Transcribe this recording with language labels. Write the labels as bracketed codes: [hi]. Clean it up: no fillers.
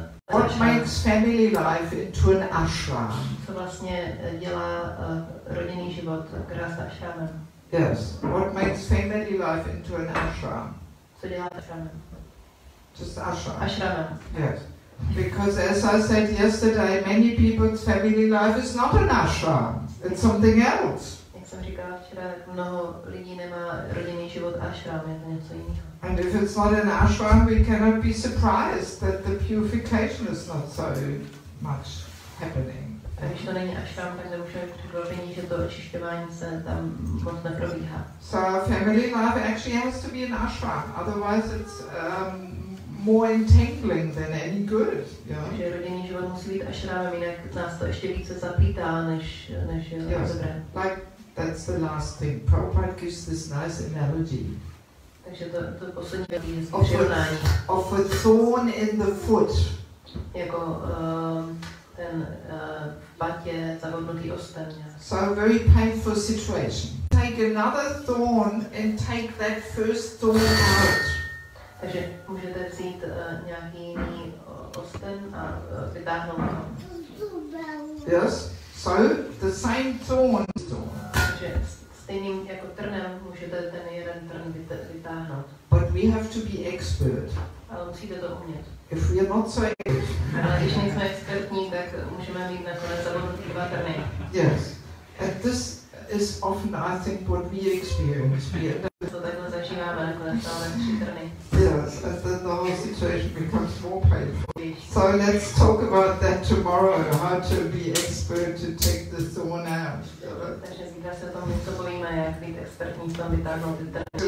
[en] What makes family life into an ashram? [cs] Co vlastně dělá rodinný život Grihastha ashramem? [en] Yes. What makes family life into an ashram? [cs] Co dělá ashramem? [en] Just ashram. [cs] Ashramem. [en] Yes. Because as I said yesterday, many people's family life is not an ashram. It's something else. [cs] Jak jsem říkala včera, mnoho lidí nemá rodinný život ashram, je to něco jiného. [en] And if it's not an ashram, we cannot be surprised that the purification is not so much happening. [cs] A když to není ashram, tak nemůžeme překvapení, že to očišťování se tam moc neprobíhá. [en] So family life actually has to be an ashram, otherwise it's more entangling than any good. [cs] Takže rodinný život musí být ashramem, jinak nás to ještě více zaplítá, než je dobré. [en] Like that's the last thing. Prabhupada gives this nice analogy. [cs] Takže to poslední je přirovnání. [en] Of a thorn in the foot. [cs] Jako ten v patě zahodnutý osten. [en] So a very painful situation. Take another thorn and take that first thorn out. [cs] Takže můžete vzít nějaký jiný osten a vytáhnout ho. [en] Yes. So the same thorn. [cs] Takže stejným jako trnem můžete ten jeden trn vytáhnout. [en] But we have to be expert. [cs] Ale musíte to umět. [en] If we are not so expert. [cs] Ale když nejsme expertní, tak můžeme mít nakonec zahodnutý dva trny. [en] Yes. And this is often, I think, what we experience. [cs] To takhle zažíváme, nakonec máme 3 trny. [en] Yes, and then the whole situation becomes more painful. So let's talk about that tomorrow, how to be expert to take the thorn out. [cs] Takže zítra se o tom něco povíme, jak být expertní v tom vytáhnout ty trny.